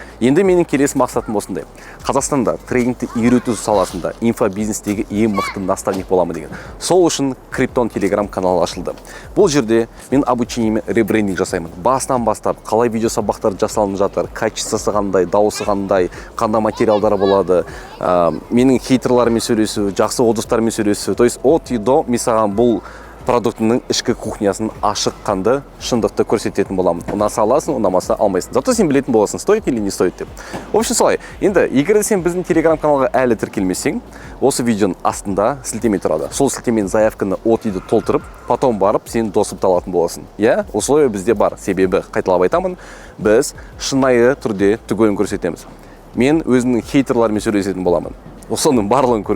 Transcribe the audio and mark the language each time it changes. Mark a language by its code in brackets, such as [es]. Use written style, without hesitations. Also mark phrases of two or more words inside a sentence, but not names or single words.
[kk] Енді менің келесі мақсатым осындай. Қазақстанда трейдингті үйрету саласында инфобизнестегі ең мықты наставник боламын деген. Сол үшін Криптон Telegram каналы ашылды. Бұл жерде мен обучениеме ребрендинг жасаймын. Басынан бастап, қалай видео сабақтар жасалынып жатыр, качествосы қандай, дауысы қандай, қандай материалдар болады, менің хейтерлармен сөйлесу, жақсы достармен сөйлесу. [ru] То есть от и до [kk] мен саған бұл продуктының ішкі кухнясын ашық қанды шындықты көрсететін боламын. Ұнаса аласың, ұнамаса алмайсың. Зато сен білетін боласың, [ru] стоит или не стоит деп. В общем, [kk] солай. Енді, егер сен біздің Telegram каналға әлі тіркелмесең, осы видеоның астында сілтеме тұрады. Сол сілтеменің заявканы от иді толтырып, потом барып сен досып алатын боласың. Условия бізде бар. Себебі, қайталап айтамын, біз шынайы түрде түгелін көрсетеміз. Мен өзімнің хейтерлармен сөйлесетін боламын. Соның барлығын көресің.